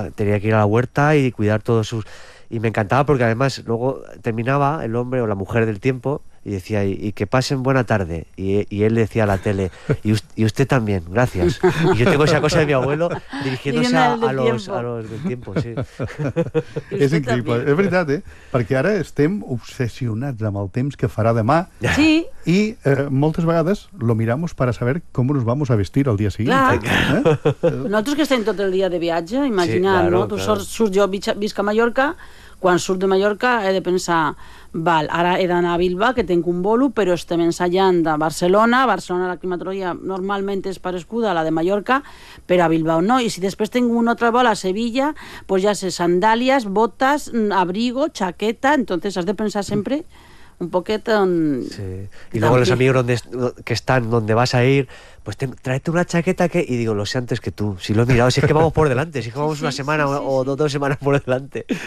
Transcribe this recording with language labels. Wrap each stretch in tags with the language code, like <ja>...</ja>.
<es>Tenía que ir a la huerta y cuidar todos sus... Y me encantaba porque además luego terminaba el hombre o la mujer del tiempo y decía, y que pasen buena tarde. Y él decía a la tele, y usted también, gracias. Y yo tengo esa cosa de mi abuelo dirigiéndose a los del tiempo, sí. Es increíble, también. Es verdad, ¿eh?</es> <ca>Porque ahora estem obsesionats amb el temps que farà demà. Sí.</ca> <es>Y</es> <ca>moltes vegades</ca> <es>lo miramos para saber cómo nos vamos a vestir al día siguiente. Claro.</es> <ca>Nosotros que estem tot el dia de viatge, imagina't,</ca> <es>sí, claro,</es> <ca>no? Tu surts, jo visc a Mallorca... Quan surt de Mallorca he de pensar, val, ara he d'anar a Bilbao, que tinc un bolo, però estem ensenyant a Barcelona. A Barcelona la climatologia normalment és parecuda a la de Mallorca, però a Bilbao no. I si després tinc un altre vol a Sevilla, pues ja sé, sandàlies, botes, abrigo, chaqueta, entonces has de pensar sempre un poquet en... Sí, i després els amics que estan, on vas a ir...</ca> <es>Pues tráete una chaqueta que... Y digo, lo sé antes que tú. Si lo he mirado, si es que vamos por delante. Si es que vamos una semana o dos semanas por delante.</es>